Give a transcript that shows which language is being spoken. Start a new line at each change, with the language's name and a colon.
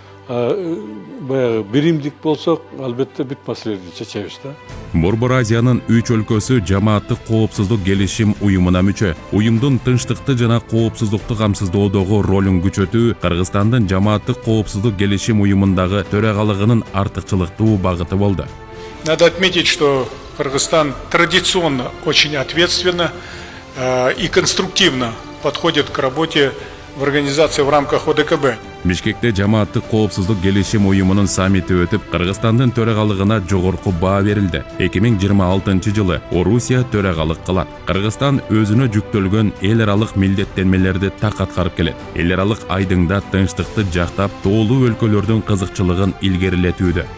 Kyrgyz: Баягы биримдик болсок, албетте бүт маселелерди чечебиз да. Борбор Азиянын 3 өлкөсү жамааттык коопсуздук келишим уюмуна мүчө. Уюмдун тынчтыкты жана коопсуздукту камсыздоодогу ролун күчөтүү Кыргызстандын жамааттык коопсуздук келишим уюмундагы төрагалыгынын артыкчылыктуу багыты болду.
Russian: Надо отметить, что Кыргызстан традиционно очень ответственно и конструктивно подходит к работе в организации в рамках ОДКБ.
Kyrgyz: Бишкекте жамааттык коопсуздук келишим уюмунун саммити өтүп, Кыргызстандын төрагалыгына жогорку баа берилди. 2026 жылы Орусия төрагалык кылат. Кыргызстан өзүнө жүктөлгөн эл аралык милдеттенмелерди так аткарып келет. Эл аралык айдыңда тынчтыкты жактап, тоолуу өлкөлөрдүн кызыкчылыгын илгерилетүүдө.